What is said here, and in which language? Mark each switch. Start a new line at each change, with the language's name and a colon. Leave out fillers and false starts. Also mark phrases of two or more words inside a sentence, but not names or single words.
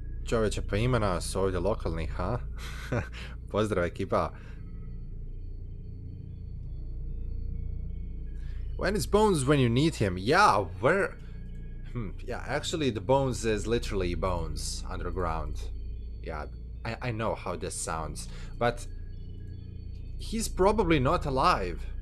Croatian: Čovječe, pa ima nas ovdje lokalnih, ha? Pozdrav ekipa.
English: When is Bones when you need him? Yeah, where... yeah, actually the Bones is literally Bones underground. Yeah, I know how this sounds, but he's probably not alive.